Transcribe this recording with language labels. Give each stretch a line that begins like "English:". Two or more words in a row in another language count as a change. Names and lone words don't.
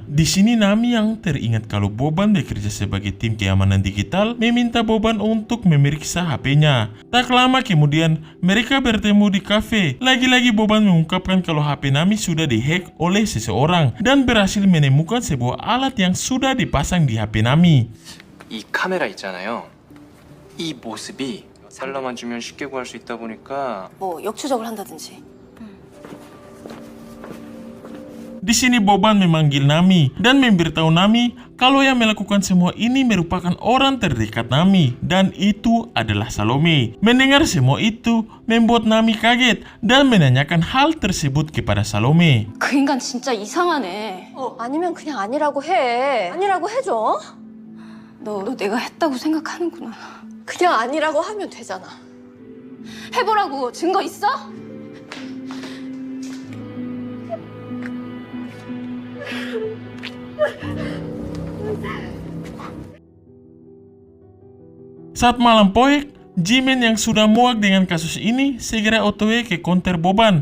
Indonesian: Di sini Nami yang teringat kalau Boban bekerja sebagai tim keamanan digital meminta Boban untuk memeriksa HP-nya. Tak lama kemudian mereka bertemu di kafe. Lagi-lagi Boban mengungkapkan kalau HP Nami sudah dihack oleh seseorang dan berhasil menemukan sebuah alat yang sudah dipasang di HP Nami.
Korean: 이 카메라 있잖아요. 이 모습이 달러만 주면 쉽게 구할 수 있다 보니까 뭐 역추적을 한다든지.
Indonesian: Di sini Boban memanggil Nami dan memberitahu Nami kalau yang melakukan semua ini merupakan orang terdekat Nami dan itu adalah Salome. Mendengar semua itu membuat Nami kaget dan menanyakan hal tersebut kepada Salome.
Korean: 그 인간 진짜 이상하네. 아니면 그냥 아니라고 해. 아니라고 해줘. 너 내가 했다고 생각하는구나. 그냥 아니라고 하면 되잖아. 해보라고. 증거 있어?
Indonesian: Saat malam poek, Jimin yang sudah muak dengan kasus ini segera otw ke konter Boban.